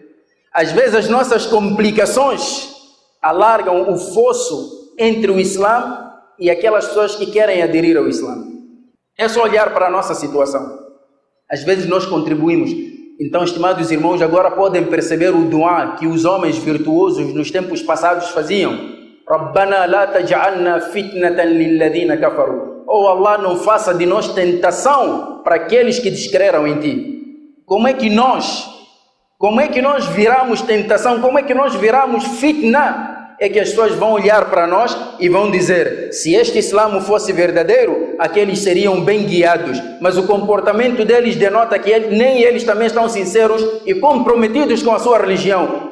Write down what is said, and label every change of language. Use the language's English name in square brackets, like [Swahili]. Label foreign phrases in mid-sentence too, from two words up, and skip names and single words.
[Portuguese] Às vezes as nossas complicações alargam o fosso entre o Islã e aquelas pessoas que querem aderir ao Islã. É só olhar para a nossa situação. Às vezes nós contribuímos. Então, estimados irmãos, agora podem perceber o duá que os homens virtuosos nos tempos passados faziam. [Arabic] ربنا لا تجعلنا فتنة للذين كفروا. [Portuguese] Oh Allah, não faça de nós tentação para aqueles que descreram em ti. Como é que nós viramos tentação? Como é que nós viramos fitna? É que as pessoas vão olhar para nós e vão dizer: se este Islã fosse verdadeiro, aqueles seriam bem guiados, mas o comportamento deles denota que nem eles também estão sinceros e comprometidos com a sua religião.